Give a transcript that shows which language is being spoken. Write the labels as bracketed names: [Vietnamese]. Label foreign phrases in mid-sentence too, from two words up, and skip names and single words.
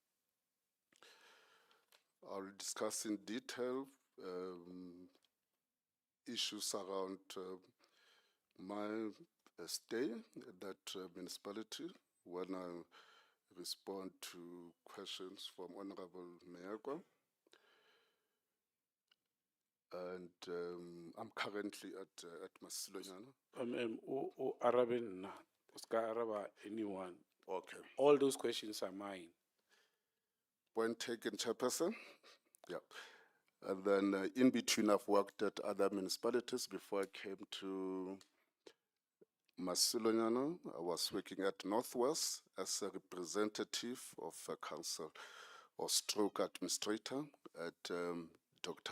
[English] I'll discuss in detail issues around my stay at that municipality when I respond to questions from Honorable Meagwa. And I'm currently at Masilonyana. [Southern Sotho] O arabe nna, o ska araba anyone. [English] Okay. All those questions are mine. Point taken, Chairperson. Yeah. And then in between, I've worked at other municipalities before I came to Masilonyana. I was working at Northwest as a representative of a council or stroke administrator at Dr.